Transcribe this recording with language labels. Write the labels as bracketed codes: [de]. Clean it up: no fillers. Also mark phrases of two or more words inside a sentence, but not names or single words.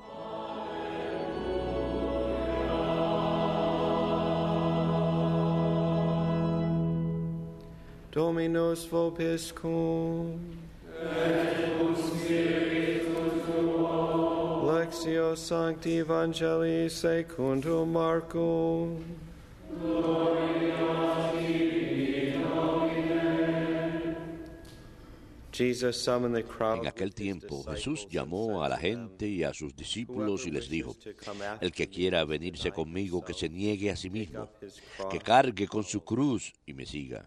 [la] Dominus vobiscum. Et cum spiritu tuo. Lectio Sancti Evangelii secundum Marcum. [es] En aquel tiempo Jesús llamó a la gente y a sus discípulos y les dijo, el que quiera venirse conmigo, que se niegue a sí mismo, que cargue con su cruz y me siga.